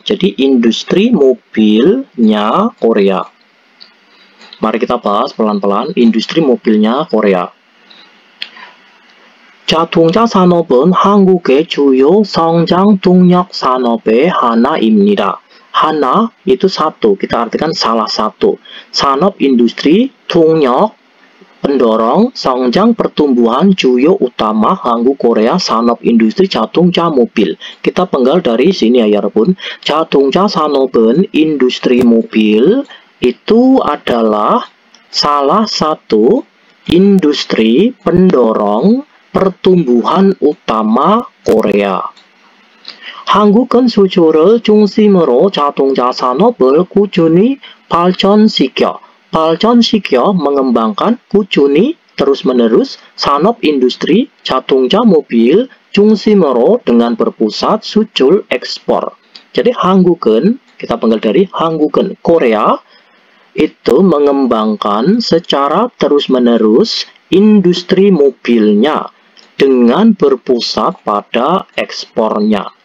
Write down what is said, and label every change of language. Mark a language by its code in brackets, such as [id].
[id] Jadi industri mobilnya Korea. Mari kita bahas pelan-pelan industri mobilnya Korea. [ko] 자동차 산업은 한국의 주요 성장 동력 산업의 하나입니다. [id] 하나 itu satu, kita artikan salah satu. 산업 industri, 동력 pendorong, 성장 pertumbuhan, 주요 utama 한국 Korea 산업 industri 자동차 mobil. Kita penggal dari sini ya 여러분. [ko] 자동차 산업은 [id] industri mobil itu adalah salah satu industri pendorong pertumbuhan utama Korea. [ko] 한국은 수주를 중심으로 자동차 산업을 꾸준히 발전시켜 mengembangkan 꾸준히 [id] terus-menerus 산업 industri 자동차 mobil 중심으로 dengan berpusat 수출 ekspor. Jadi 한국은, kita panggil dari 한국은, Korea itu mengembangkan secara terus-menerus industri mobilnya dengan berpusat pada ekspornya.